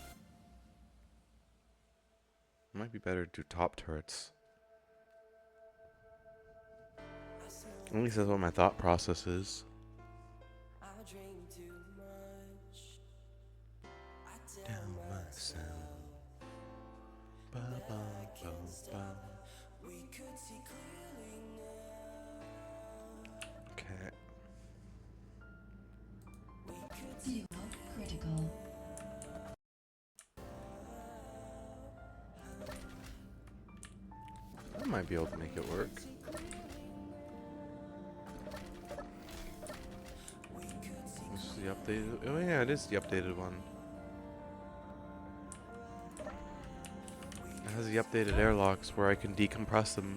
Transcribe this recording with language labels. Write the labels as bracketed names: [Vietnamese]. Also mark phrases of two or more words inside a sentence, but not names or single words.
[English] It might be better to do top turrets. At least that's what my thought process is. Down myself. Ba, ba, ba, ba. Okay. Zero critical. I might be able to make it work. This is the updated. Oh yeah, it is the updated one. It has the updated airlocks where I can decompress them.